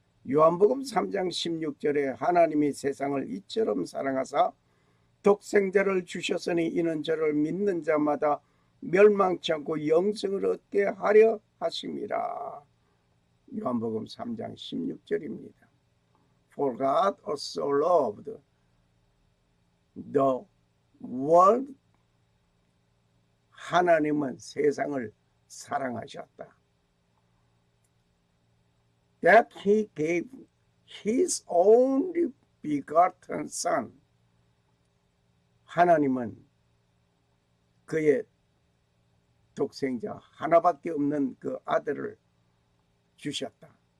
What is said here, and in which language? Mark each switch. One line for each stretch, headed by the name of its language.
Korean: 요한복음 3장 16절에 하나님이 세상을 이처럼 사랑하사 독생자를 주셨으니 이는 저를 믿는 자마다 멸망치 않고 영생을 얻게 하려 하심이라. 요한복음 3장 16절입니다.
English: For God also loved the world.
Korean: 하나님은 세상을 사랑하셨다.
English: That he gave his only begotten son.
Korean: 하나님은 그의 독생자 하나밖에 없는 그 아들을 주셨다.